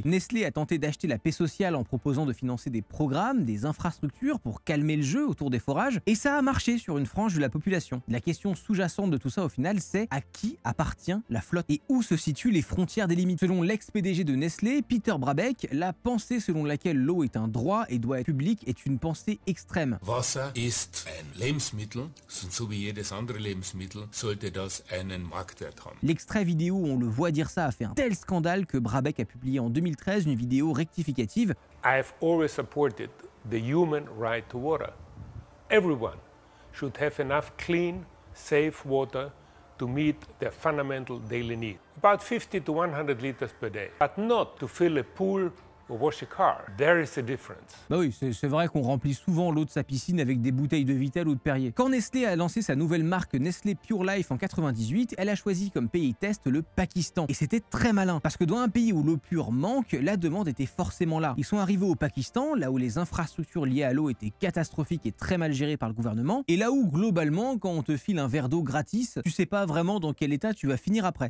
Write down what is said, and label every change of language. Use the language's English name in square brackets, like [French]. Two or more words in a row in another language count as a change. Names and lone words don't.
[French] Nestlé a tenté d'acheter la paix sociale en proposant de financer des programmes, des infrastructures pour calmer le jeu autour des forages, et ça a marché sur une frange de la population. La question sous-jacente de tout ça au final, c'est à qui appartient la flotte et où se situent les frontières des limites. Selon l'ex-PDG de Nestlé, Peter Brabeck, la pensée selon laquelle l'eau est un droit et doit être publique est une pensée extrême. [German] Wasser ist ein Lebensmittel, so wie jedes andere Lebensmittel sollte das einen Marktwert haben. [French] L'extrait vidéo où on le voit dire ça a fait un tel scandale que Brabeck a publié en 2013 une vidéo rectificative. [English] I've always supported the human right to water. Everyone should have enough clean, safe water to meet their fundamental daily needs. About 50 to 100 liters per day, but not to fill a pool or wash a car. There is a difference. [French] Bah oui, c'est vrai qu'on remplit souvent l'eau de sa piscine avec des bouteilles de Vittel ou de Perrier. Quand Nestlé a lancé sa nouvelle marque Nestlé Pure Life en 98, elle a choisi comme pays test le Pakistan. Et c'était très malin, parce que dans un pays où l'eau pure manque, la demande était forcément là. Ils sont arrivés au Pakistan, là où les infrastructures liées à l'eau étaient catastrophiques et très mal gérées par le gouvernement, et là où globalement, quand on te file un verre d'eau gratis, tu sais pas vraiment dans quel état tu vas finir après.